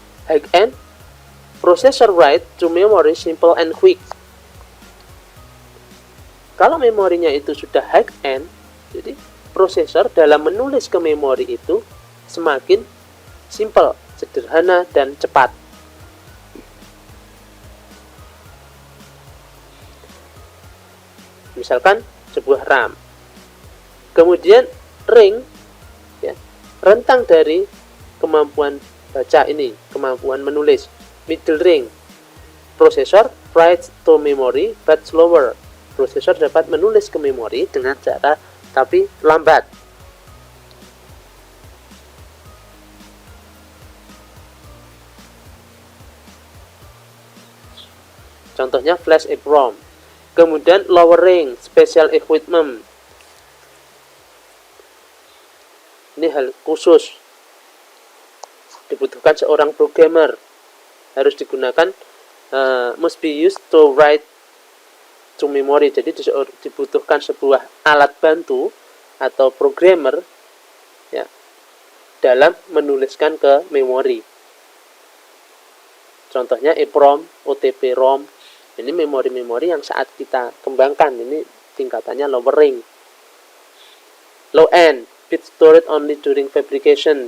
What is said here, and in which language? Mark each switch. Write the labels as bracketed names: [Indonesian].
[English] High end, processor write to memory simple and quick. [Indonesian] Kalau memorinya itu sudah high end, jadi prosesor dalam menulis ke memori itu semakin simple, sederhana, dan cepat. Misalkan sebuah RAM. Kemudian ring, ya, rentang dari kemampuan baca ini, kemampuan menulis. [English] Middle ring, prosesor writes to memory but slower. [Indonesian] Prosesor dapat menulis ke memori dengan cara tapi lambat. Contohnya flash EEPROM. Kemudian [English] lower ring, special equipment. [Indonesian] Ini hal khusus, dibutuhkan seorang programmer, harus digunakan [English] must be used to write to memory. [Indonesian] Jadi dibutuhkan sebuah alat bantu atau programmer, ya, dalam menuliskan ke memori. Contohnya EEPROM, OTP-ROM. Ini memori-memori yang saat kita kembangkan, ini tingkatannya lower ring. [English] Low end, bit stored only during fabrication.